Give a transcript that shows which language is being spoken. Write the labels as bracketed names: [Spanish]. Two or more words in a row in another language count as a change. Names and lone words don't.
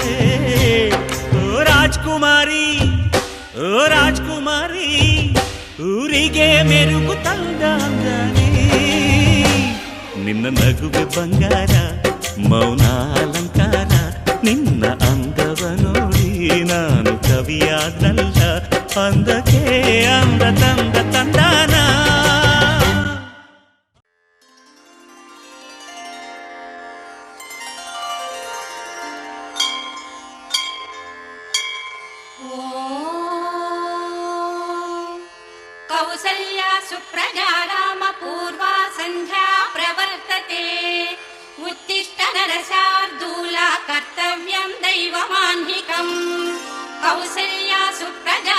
[Kannada] ಓ ರಾಜ್ಕುಮಾರಿ ಓ ರಾಜ್ಕುಮಾರಿ ಊರಿಗೆ ಮೆರುಗು ತಂದಾನೆ ನಿನ್ನ ನಗುವೆ ಬಂಗಾರ ಮೌನ ಅಲಂಕಾರ ನಿನ್ನ ಅಂದವ ನೋಡಿ ನಾನು ಕವಿಯಾದಲ್ಲ ಅಂದಕ್ಕೆ ಅಂದ ತಂದ ತಂದಾನ [Sanskrit] कौसल्या सुप्रजा राम पूर्वा सन्ध्या प्रवर्तते उत्तिष्ठ नरशार्दूला कर्तव्यं दैवमाह्निकम् कौसल्या सुप्रजा